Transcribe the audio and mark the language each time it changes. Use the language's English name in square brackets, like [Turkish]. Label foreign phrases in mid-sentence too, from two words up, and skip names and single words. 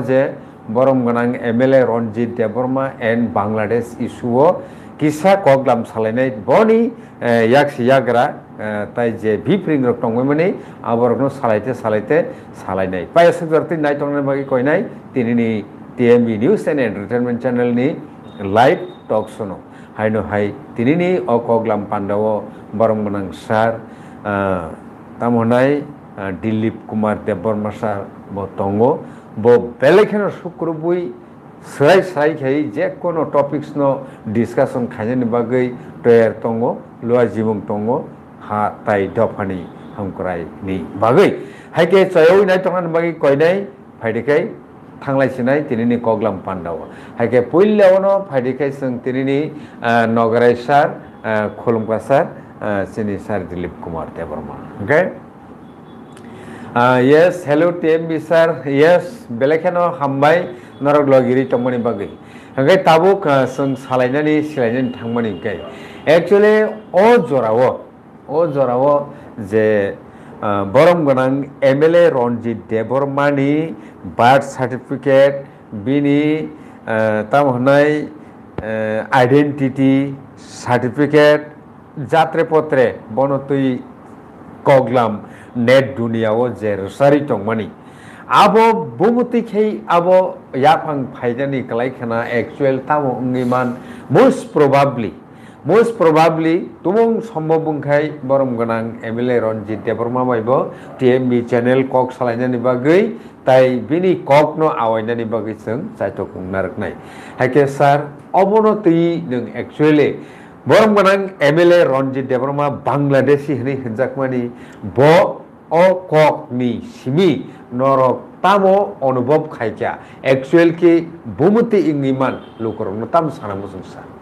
[Kok Borok] je borom ganang MLA Ranjit Deborma and Bangladesh issue kisa koklam salainai boni yaksi yagra tai je bipring rok tongmani aborokno salaite salainai paisa jarti nai tongnai bagi koinai tini ni TMB News and Entertainment Channel ni [English] live talk show [Kok Borok] no haino hai tini ni o koklam pandawo borom ganang sar tamonai Dilip Kumar Deborma sar bo tongo bo belekeno sukrubui sai khai je kono topics no discussion khaijani bagai toyar tongo lua jimung tongo ha tai dofani hamkrai ni bagai haike chayoi nai tongan bagai koinai phaidikai thanglai sinai tinini koklam pandawa haike puillaono phaidikai sing tinini nogarai sar khulumka sar sini sar Dilip Kumar Deborma okay. [English] Yes, hello TMB sir. Yes, [Kok Borok] belekeno hambai norok logiri tongmani bagai. Hangkai tabuk sung salainani silainani thangmani kai. Actually, o jorawo je borom ganang MLA Ranjit Deborma ni [English] birth certificate [Kok Borok] bini tamhonai [English] identity certificate [Kok Borok] jatre potre bonotui koklam net dunia o je sari tongmani abo bumuti khei abo yapang phaijani kalai khana actual tamo ungiman [English] most probably [Kok Borok] tumung sombhob bungkhai borom ganang MLA Ranjit Deborma baibo TMB channel kok salainani bagai tai bini kok no awainani bagai जों saitok naraknai haike sir obono tui nung actually borom ganang MLA Ranjit Deborma Bangladeshi hini hinjakmani bo o kok ni simi norok tamo anubhav khaikya actual ki bumuti ingiman lukorong tam sana musungsa